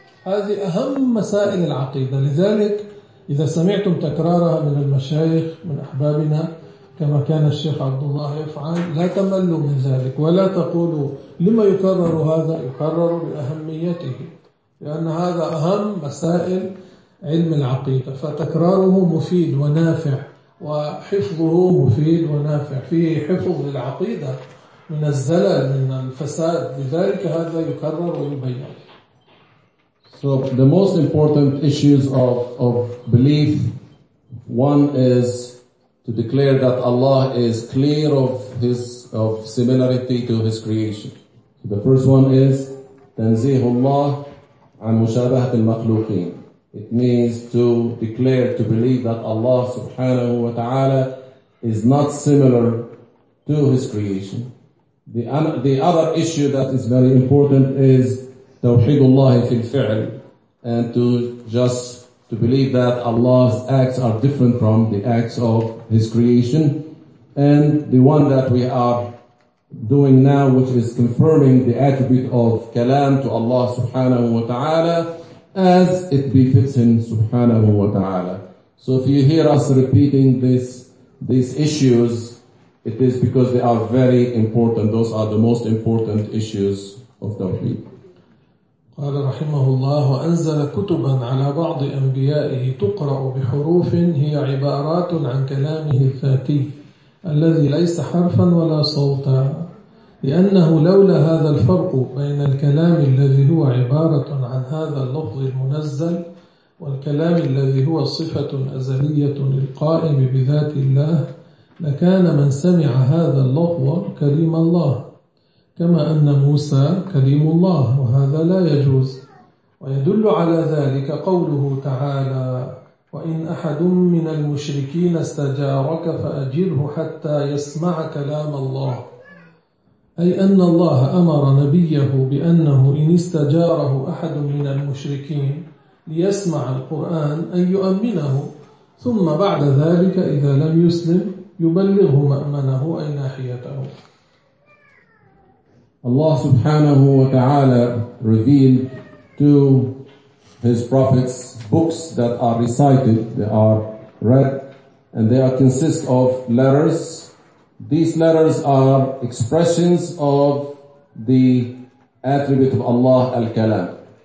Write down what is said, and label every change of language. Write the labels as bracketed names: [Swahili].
[Arabic] هذه أهم مسائل العقيدة. لذلك إذا سمعتم تكرارها من المشايخ من أحبابنا كما كان الشيخ عبد الله يفعل, لا تملوا من ذلك ولا تقولوا لما يكرر هذا, يكرر لأهميته, لأن هذا أهم مسائل علم العقيدة. فتكراره مفيد ونافع, وحفظه مفيد ونافع, فيه حفظ للعقيدة من الزلل من الفساد, لذلك هذا يكرر ويبين. [English] So the most important issues of belief, one is to declare that Allah is clear of similarity to His creation. So the first one is [Arabic] Tanzihullah an mushabahat al-makhluqin. [English] It means to declare, to believe that Allah subhanahu wa ta'ala is not similar to His creation. The other issue that is very important is [Arabic] Tawheedullah fil fi'l, [English] and to believe that Allah's acts are different from the acts of His creation. And the one that we are doing now, which is confirming the attribute of kalam to Allah subhanahu wa ta'ala as it befits Him subhanahu wa ta'ala. So if you hear us repeating these issues, it is because they are very important. Those are the most important issues of tawheed. [Arabic] قال رحمه الله وأنزل كتبا على بعض أنبيائه تقرأ بحروف هي عبارات عن كلامه الذاتي الذي ليس حرفا ولا صوتا, لأنه لولا هذا الفرق بين الكلام الذي هو عبارة عن هذا اللفظ المنزل والكلام الذي هو صفة أزلية للقائم بذات الله لكان من سمع هذا اللفظ كلم الله, كما أن موسى كليم الله وهذا لا يجوز. ويدل على ذلك قوله تعالى وإن أحد من المشركين استجارك فأجره حتى يسمع كلام الله, أي أن الله أمر نبيه بأنه إن استجاره أحد من المشركين ليسمع القرآن أن يؤمنه, ثم بعد ذلك إذا لم يسلم يبلغه مأمنه أي ناحيته. [English] Allah subhanahu wa ta'ala revealed to His prophets books that are recited, they are read, and they are consist of letters. These letters are expressions of the attribute of Allah al-Kalam.